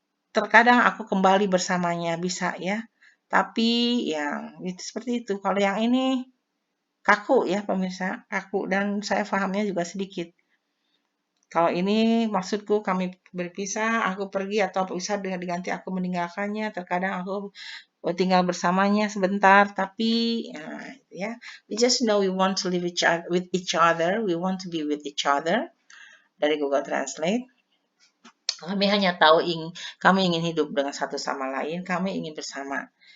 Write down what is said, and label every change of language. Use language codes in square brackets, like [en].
[id] Terkadang aku kembali bersamanya, bisa ya. Tapi ya itu seperti itu. Kalau yang ini kaku ya pemirsa, kaku, dan saya pahamnya juga sedikit. Kalau ini maksudku kami berpisah, aku pergi, atau bisa dengan diganti aku meninggalkannya. Terkadang aku tinggal bersamanya sebentar, tapi ya, [en] we just know we want to live with each other, we want to be with each other. [id] Dari Google Translate. Kami hanya tahu kami ingin hidup dengan satu sama lain, kami ingin bersama.